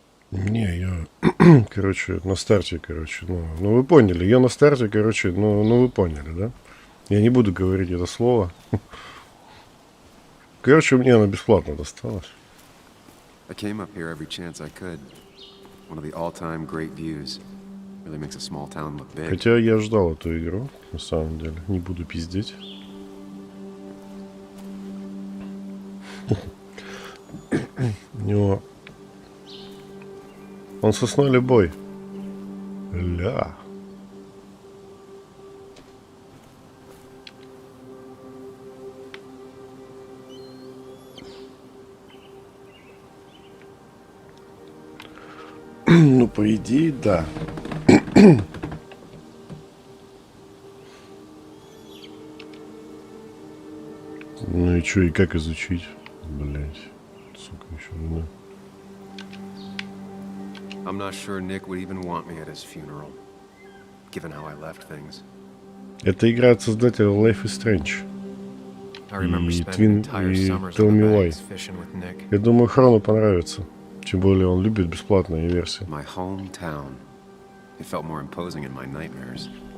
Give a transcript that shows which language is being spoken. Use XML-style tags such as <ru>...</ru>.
<ru>Не, я, короче, на старте, короче, ну вы поняли, я на старте, короче, ну вы поняли, да? Я не буду говорить это слово. Короче, мне оно бесплатно досталось.</ru> <en>I came up here every chance I could. One of the all-time great views. Really makes a small town look big.</en> <ru>Хотя я ждал эту игру, на самом деле. Не буду пиздеть. У него... Он сосной любой. Ля. Ну, по идее, да. Ну и чё, и как изучить? Блять. Сука, еще не.</ru> <en>I'm not sure Nick would even want me at his funeral, given how I left things.</en> <ru>Это игра от создателя Life is Strange. И Twin, и Tell Me Why. Я думаю, Хрону понравится. Тем более он любит бесплатные версии.</ru> <en>My hometown. It felt more imposing in my nightmares.</en>